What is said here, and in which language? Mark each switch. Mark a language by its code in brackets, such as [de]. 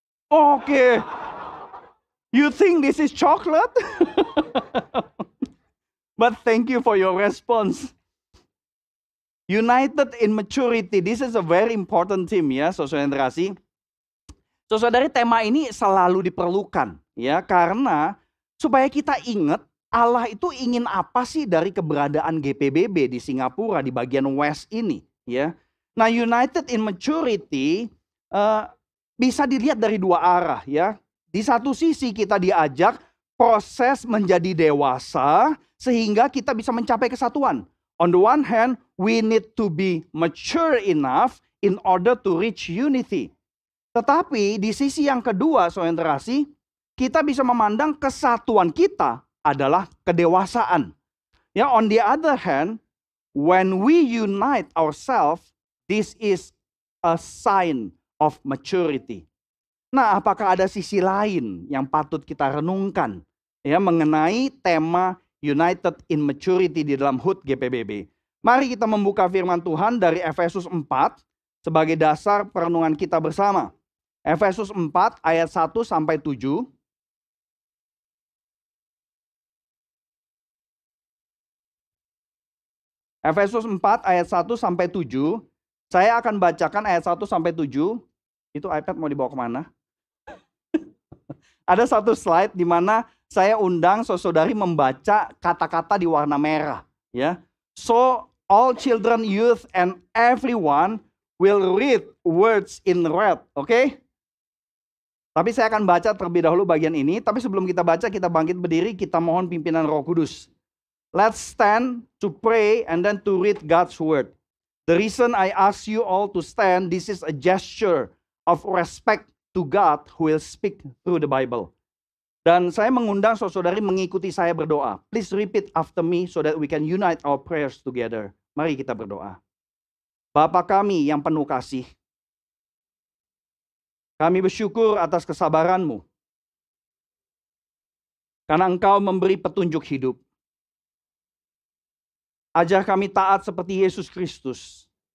[en] Okay. You think this is chocolate? But thank you for your response. United in maturity, this is a very important theme ya, [id] saudara generasi. Saudari, tema ini selalu diperlukan ya, karena supaya kita ingat Allah itu ingin apa sih dari keberadaan GPBB di Singapura di bagian West ini ya. Nah, United in maturity bisa dilihat dari dua arah ya. Di satu sisi kita diajak proses menjadi dewasa sehingga kita bisa mencapai kesatuan. [en] On the one hand, we need to be mature enough in order to reach unity. [id] Tetapi di sisi yang kedua, saudara generasi, kita bisa memandang kesatuan kita adalah kedewasaan. [en] Ya, on the other hand, when we unite ourselves, this is a sign of maturity. [id] Nah, apakah ada sisi lain yang patut kita renungkan ya mengenai tema United in Maturity di dalam HUT GPBB? Mari kita membuka firman Tuhan dari Efesus 4 sebagai dasar perenungan kita bersama. Efesus 4 ayat 1 sampai 7. Efesus 4 ayat 1 sampai 7. Saya akan bacakan ayat 1 sampai 7. Itu iPad mau dibawa kemana? Ada satu slide di mana saya undang saudari membaca kata-kata di warna merah. Ya. [en] So all children, youth, and everyone will read words in red. Oke? [id] Tapi saya akan baca terlebih dahulu bagian ini. Tapi sebelum kita baca, kita bangkit berdiri, kita mohon pimpinan Roh Kudus. [en] Let's stand to pray and then to read God's word. The reason I ask you all to stand, this is a gesture of respect to God who will speak through the Bible. [id] Dan saya mengundang saudari mengikuti saya berdoa. [en] Please repeat after me so that we can unite our prayers together. [id] Mari kita berdoa. Bapa kami yang penuh kasih, kami bersyukur atas kesabaran-Mu. Karena Engkau memberi petunjuk hidup. Ajar kami taat seperti Yesus Kristus.